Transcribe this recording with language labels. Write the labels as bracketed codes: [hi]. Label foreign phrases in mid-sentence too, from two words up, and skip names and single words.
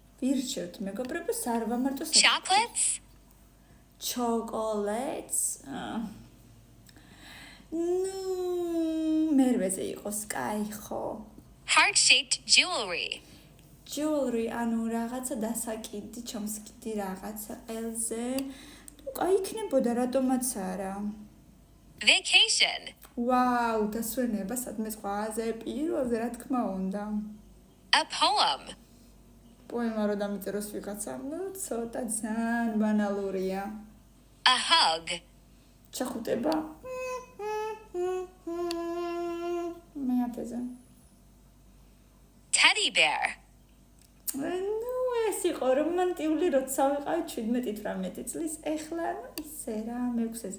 [ka] ვირჩევთ მეგობრებო, სარვამარტო [en] Chocolates? Chocolates. [ka] მერვეზე იყოს, კაი ხო. [en] Heart-shaped jewelry. Jewelry, [ka] ანუ რაღაცა დასაკიდი, ჩამსკიდი რაღაცა ყელზე. კაი იქნებოდა, რატომაც არა. [en] Vacation. [ka] ვაუ, დასვენება სადმე ზღვაზე, პირველზე რა თქმა უნდა. [en] A poem. [ka] პოემა რო დამიწეროს ვიღაცამ, ცოტა ძალიან ბანალურია. [en] A hug. [ka] ჩახუტება. მეათეზე. [en] Teddy bear. [ka] ეს იყო რომანტიული, როცა ვიყავი 17-18 წლის, ეხლა ისე რა, მე-6-ზე.